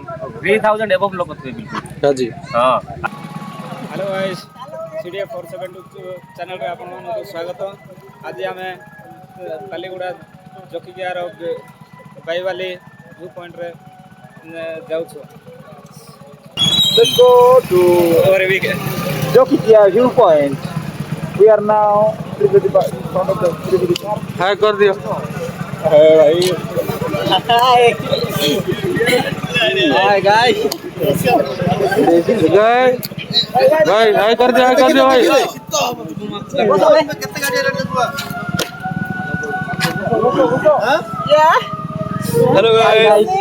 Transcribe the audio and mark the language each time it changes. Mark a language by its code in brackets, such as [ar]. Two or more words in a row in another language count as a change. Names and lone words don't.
[or] 3000 ଏବଭ ଲୋକ ଥିବେ ବିଲକୁଲ। ରାଜି। ହଁ। [en] hello guys [or] CDF 472 ଚ୍ୟାନେଲରେ ଆପଣମାନଙ୍କୁ ସ୍ୱାଗତ। ଆଜି ଆମେ ବାଲିଗୁଡ଼ା ଜକିକିଆର ବାଇବାଲି ଭ୍ୟୁ ପଏଣ୍ଟରେ ଯାଉଛୁ। [en] Let's go to Jokikia viewpoint. We are now in front of the Trivedi Park. [hi] हाय कर दियो। [en] Hi guys. [hi] गाय भाई हाय कर दियो भाई। [en] hello guys.